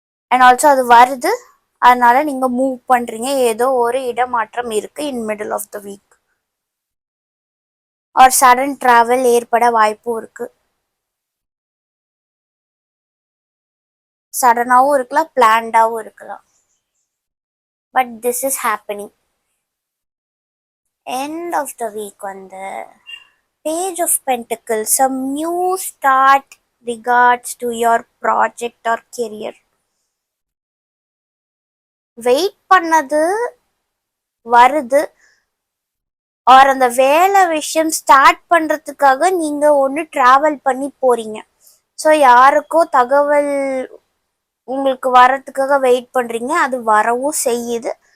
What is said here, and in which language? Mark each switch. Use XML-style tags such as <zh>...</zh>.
<en>and also</en> <ta>அது வருது, அதனால நீங்க மூவ் பண்றீங்க. ஏதோ ஒரு இடமாற்றம் இருக்கு</ta> <en>In middle of the week. Or sudden travel</en> <ta>ஏற்பட வாய்ப்பும் இருக்கு. சடனாகவும் இருக்கலாம், பிளான்டாகவும் இருக்கலாம்.</ta> <en>But this is happening. End of the week வந்து Page of Pentacles, some new start regards to your project or career.</en> <ta>Wait பண்ணது வருது, ஆர் அந்த வேலை விஷயம் ஸ்டார்ட் பண்றதுக்காக நீங்க ஒன்று டிராவல் பண்ணி போறீங்க. ஸோ யாருக்கோ தகவல் உங்களுக்கு வர்றதுக்காக வெயிட் பண்றீங்க, அது வரவும் செய்யுது.</ta>